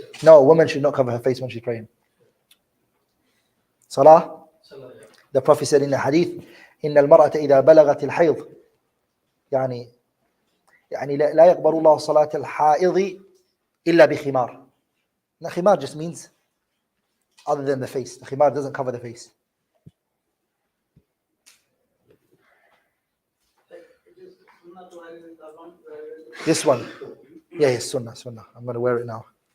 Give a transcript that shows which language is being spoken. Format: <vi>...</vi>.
<en>No, a woman should not cover her face when she's praying. Salah? The Prophet said in the hadith,</en> <ar>إن المرأة إذا بلغت الحيض يعني لا يقبل الله صلاة الحائض إلا بخمار.</ar> <en>The khimar just means other than the face. The khimar doesn't cover the face. This one. Yeah, sunnah. I'm going to wear it now.</en>